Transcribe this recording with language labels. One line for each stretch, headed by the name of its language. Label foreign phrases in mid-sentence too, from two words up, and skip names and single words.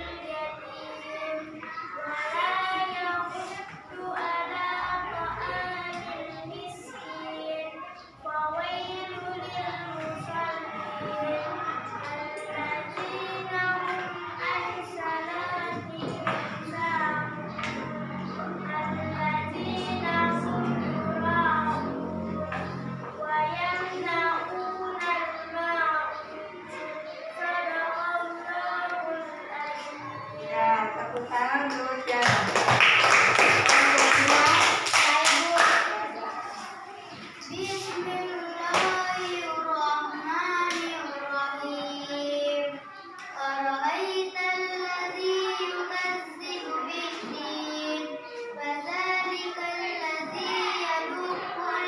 Arabic: يتيم ولا يحض على طعام المسكين، فويل للمصلين الذين هم عن صلاتهم ساهون الذين هم يراءون ويمنعون الماعون. صدق الله العظيم.
Indonesian: Ya, tepuk tangan terus ya.
Arabic: بسم الله الرحمن الرحيم. أرأيت الذي يكذب بالدين، فذلك الذي يدع